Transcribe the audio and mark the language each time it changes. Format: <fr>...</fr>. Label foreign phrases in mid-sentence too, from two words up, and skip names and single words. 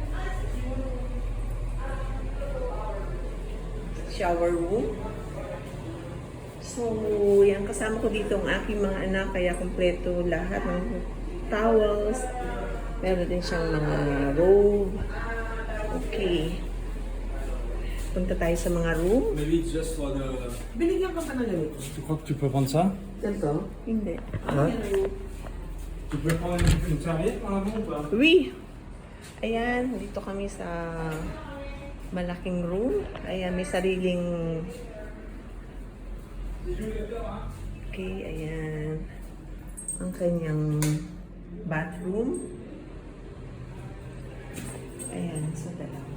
<en>Shower room.</en> <tl>So, yan. Kasama ko dito ang aking mga anak. Kaya kompleto lahat ng towels. Meron din siyang mga robe. Okay. Punta tayo sa mga room.</tl> <en>Maybe it's just for the...</en> <tl>Binigyan ka pa ng ganito.</tl> <fr>Tu crois que tu peux prendre ça?</fr> <tl>Ito? Hindi.</tl> <fr>Tu peux prendre une serviette par là-bas ou pas? Oui!</fr> <tl>Ayan, dito kami sa malaking room. Ayan, may sariling... Okay, ayan. Ang kanyang bathroom. Ayan, so dalawa.</tl>